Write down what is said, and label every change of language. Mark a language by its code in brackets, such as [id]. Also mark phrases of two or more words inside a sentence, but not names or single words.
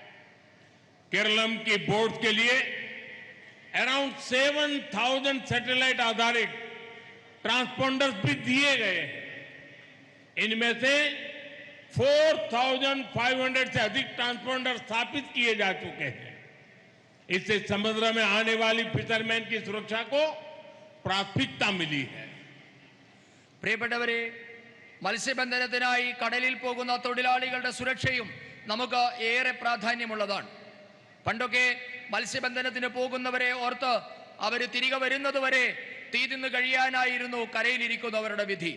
[hi] केरलम की बोट्स के लिए अराउंड 7,000 सैटेलाइट आधारित ट्रांसपोंडर्स भी दिए गए हैं। इनमें से 4,500 से अधिक ट्रांसपोंडर स्थापित किए जा चुके हैं। इससे समुद्र में आने वाली फिशरमैन की सुरक्षा को प्राथमिकता मिली है। [ml] പ്രിയപ്പെട്ടവരെ, മത്സ്യബന്ധനത്തിനായി കടലിൽ പോകുന്ന തൊഴിലാളികളുടെ സുരക്ഷയും നമുക്ക് ഏറെ പ്രാധാന്യമുള്ളതാണ്. പണ്ടൊക്കെ മത്സ്യബന്ധനത്തിന് പോകുന്നവരെ ഓർത്ത് അവർ തിരികെ വരുന്നതുവരെ തീ തിന്ന് കഴിയാനായിരുന്നു കരയിലിരിക്കുന്നവരുടെ വിധി.